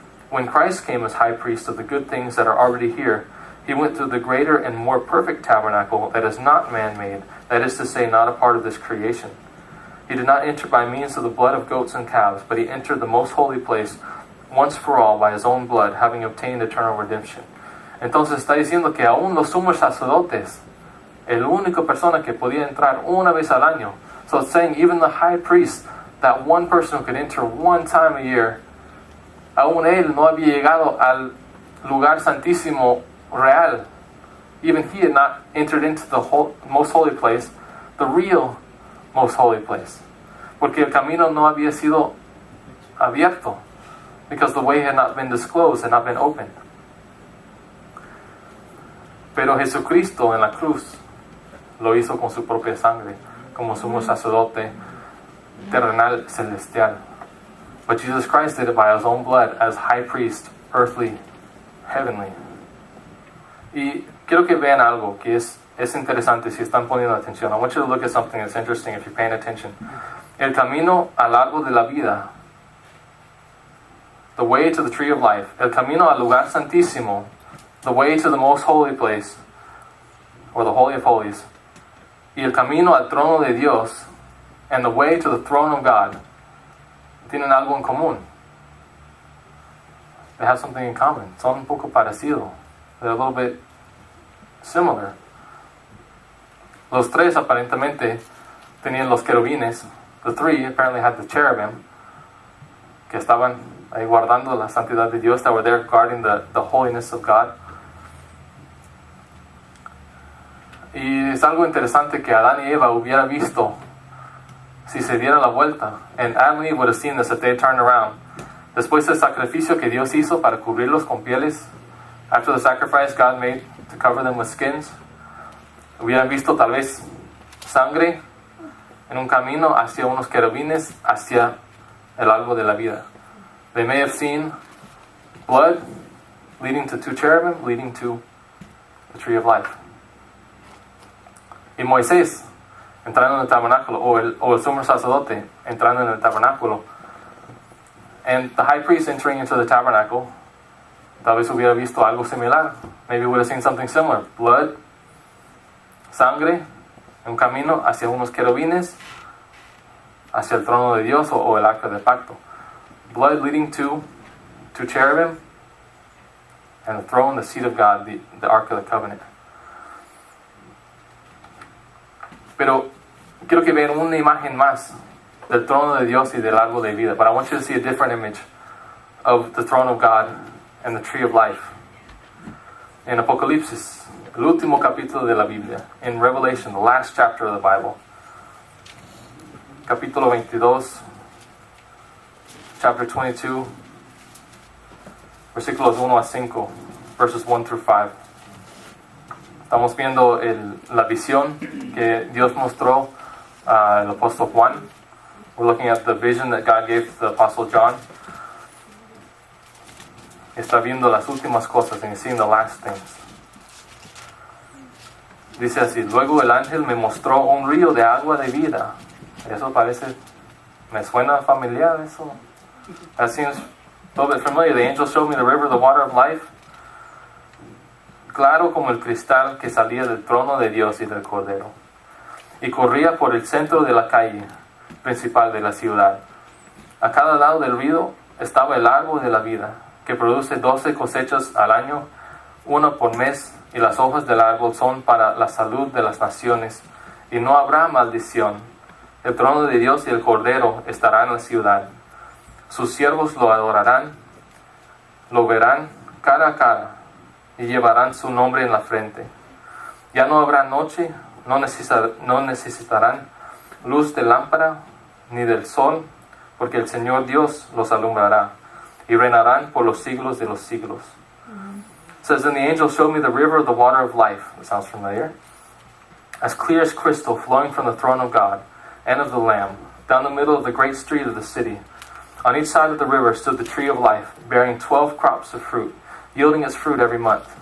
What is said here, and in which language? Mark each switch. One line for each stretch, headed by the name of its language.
English: When Christ came as high priest of the good things that are already here, he went through the greater and more perfect tabernacle that is not man-made, that is to say, not a part of this creation. He did not enter by means of the blood of goats and calves, but he entered the most holy place once for all by his own blood, having obtained eternal redemption.
Spanish: Entonces está diciendo que aún los sumos sacerdotes, el único persona que podía entrar una vez al año.
English: So it's saying even the high priest, that one person who could enter one time a year,
Spanish: aún él no había llegado al lugar santísimo real.
English: Even he had not entered into the most holy place, the real most holy place.
Spanish: Porque el camino no había sido abierto,
English: because the way had not been disclosed, had not been opened.
Spanish: Pero Jesucristo en la cruz lo hizo con su propia sangre, como sumo sacerdote terrenal celestial.
English: But Jesus Christ did it by his own blood as high priest, earthly, heavenly.
Spanish: Y quiero que vean algo que es interesante si están poniendo atención.
English: I want you to look at something that's interesting if you're paying attention.
Spanish: El camino a lo largo de la vida
English: the way to the tree of life,
Spanish: el camino al lugar santísimo,
English: the way to the most holy place, or the Holy of Holies,
Spanish: y el camino al trono de Dios,
English: and the way to the throne of God,
Spanish: tienen algo en común.
English: They have something in common.
Spanish: Son un poco parecidos.
English: They're a little bit similar.
Spanish: Los tres aparentemente tenían los querubines.
English: The three apparently had the cherubim,
Spanish: que estaban ahí guardando la santidad de Dios,
English: that were there guarding the holiness of God.
Spanish: Y es algo interesante que Adán y Eva hubiera visto si se diera la vuelta.
English: And Adam and Eve would have seen this if they turned around.
Spanish: Después del sacrificio que Dios hizo para cubrirlos con pieles,
English: after the sacrifice God made to cover them with skins,
Spanish: hubieran visto tal vez sangre en un camino hacia unos querubines, hacia el árbol de la vida.
English: They may have seen blood leading to two cherubim, leading to the tree of life.
Spanish: Y Moisés entrando en el tabernáculo, o el sumo sacerdote entrando en el tabernáculo,
English: and the high priest entering into the tabernacle,
Spanish: tal vez hubiera visto algo similar.
English: Maybe would have seen something similar.
Spanish: Blood, sangre, un camino hacia unos querubines, hacia el trono de Dios o el arca del pacto.
English: Blood leading to cherubim, and the throne, the seat of God, the ark of the covenant.
Spanish: Pero quiero que vean una imagen más del trono de Dios y del árbol de vida.
English: But I want you to see a different image of the throne of God and the tree of life.
Spanish: In Apocalipsis, el último capítulo de la Biblia.
English: In Revelation, the last chapter of the Bible.
Spanish: Capítulo 22,
English: chapter 22,
Spanish: versículos 1 a 5,
English: verses 1 through 5.
Spanish: Estamos viendo la visión que Dios mostró al apóstol Juan.
English: We're looking at the vision that God gave to the apostle John.
Spanish: Está viendo las últimas cosas,
English: and he's seeing the last things.
Spanish: Dice así: luego el ángel me mostró un río de agua de vida. Eso parece, me suena familiar eso. That seems a little bit familiar. The angel showed me the river, the water of life. Claro como el cristal que salía del trono de Dios y del Cordero, y corría por el centro de la calle principal de la ciudad. A cada lado del río estaba el árbol de la vida, que produce 12 cosechas al año, una por mes, y las hojas del árbol son para la salud de las naciones, y no habrá maldición. El trono de Dios y el Cordero estarán en la ciudad. Sus siervos lo adorarán, lo verán cara a cara, y llevarán su nombre en la frente. Ya no habrá noche, no necesitarán luz de lámpara ni del sol, porque el Señor Dios los alumbrará, y reinarán por los siglos de los siglos.
English: It says, then the angel showed me the river, the water of life. That sounds familiar. As clear as crystal, flowing from the throne of God and of the Lamb, down the middle of the great street of the city. On each side of the river stood the tree of life, bearing 12 crops of fruit, yielding its fruit every month.